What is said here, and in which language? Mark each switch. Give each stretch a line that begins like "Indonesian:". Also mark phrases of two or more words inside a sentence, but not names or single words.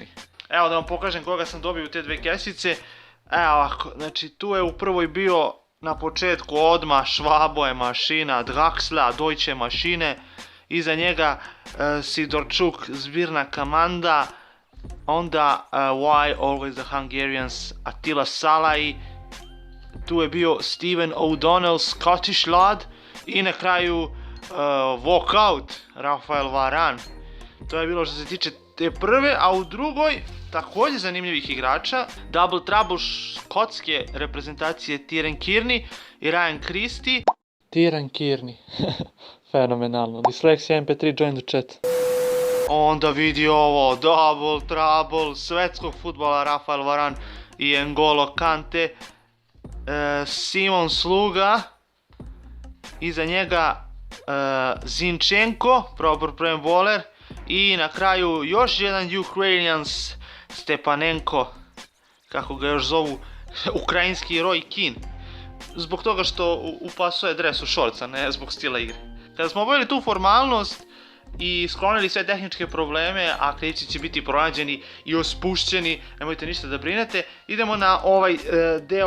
Serbian: Evo da vam pokažem koga sam dobio u te dve kesice. Evo ovako, znači tu je u prvoj bio na početku odmah Švabo je mašina, Draxla, Deutsche mašine, iza njega Sidorčuk, zbirna komanda, onda
English: Why Always the Hungarians,
Serbian: Attila Szalai, tu je bio Steven O'Donnell,
English: Scottish Lad
Serbian: i na kraju Walkout, Rafael Varane. To je bilo što se tiče te prve, a u drugoj također zanimljivih igrača,
English: Double Trouble
Serbian: škotske reprezentacije Tieran Kearney i Ryan Christie. Tieran Kearney, fenomenalno,
English: Dyslexia MP3 join the chat.
Serbian: Onda vidi ovo,
English: Double Trouble
Serbian: svetskog futbola Rafael Varane i N'Golo Kante, Simon Sluga, iza njega Zinchenko,
English: proper prem bowler,
Serbian: i na kraju još jedan Ukrainians, Stepanenko, kako ga još zovu, ukrajinski Roy Keane, zbog toga što upasuje dres u šorca, ne zbog stila igre. Kada smo obavili tu formalnost i sklonili sve tehničke probleme, a krivci će biti pronađeni i ospušćeni, nemojte ništa da brinete, idemo na ovaj deo.